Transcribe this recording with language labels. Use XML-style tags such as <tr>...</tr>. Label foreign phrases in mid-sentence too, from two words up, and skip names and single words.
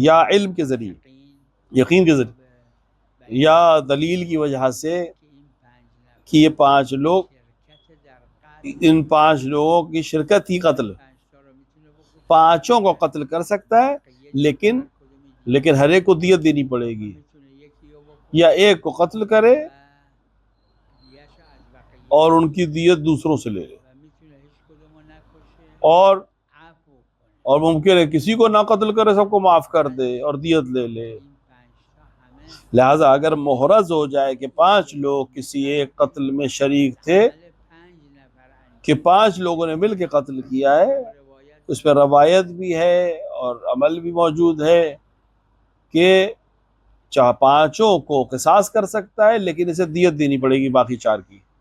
<ur>یا علم کے ذریعے، یقین یقین کے یا ذریعے، بیان یا دلیل کی وجہ سے</ur> <fa>که این 5</fa> <ur>کہ یہ</ur> <fa>نفر</fa> <ur>5 لوگ،</ur> <fa>شرکت در قتل</fa> <ur>ان 5 لوگوں کی شرکت ہی قتل،</ur> <fa>5 تا رو میتونه بکشه</fa> <ur>پانچوں کو قتل کر سکتا ہے،</ur> <fa>بقیه دیگه</fa> <ur>لیکن</ur> <fa>هر کدومی دیگه</fa> <ur>لیکن ہر ایک کو دیت دینی پڑے گی.</ur> <fa>میتونه یکی رو</fa> <ur>یا</ur> <fa>بکشه</fa> <ur>ایک کو قتل کرے</ur> <fa>و دیهشو از بقیه</fa> <ur>اور ان کی</ur> <fa>بگیره</fa> <ur>دیت دوسروں سے لے لے، و میتونه هیچ کدوم رو نکشه اور اور ممکن ہے کسی کو نہ قتل کرے، سب کو معاف کر دے اور دیت لے لے۔ لہٰذا اگر محرز ہو جائے کہ 5 لوگ کسی ایک قتل میں شریک تھے، کہ 5 لوگوں نے مل کے قتل کیا ہے، اس پہ روایت بھی ہے اور عمل بھی موجود ہے کہ 5 کو قصاص کر سکتا ہے، لیکن اسے دیت دینی پڑے گی باقی 4 کی۔</ur>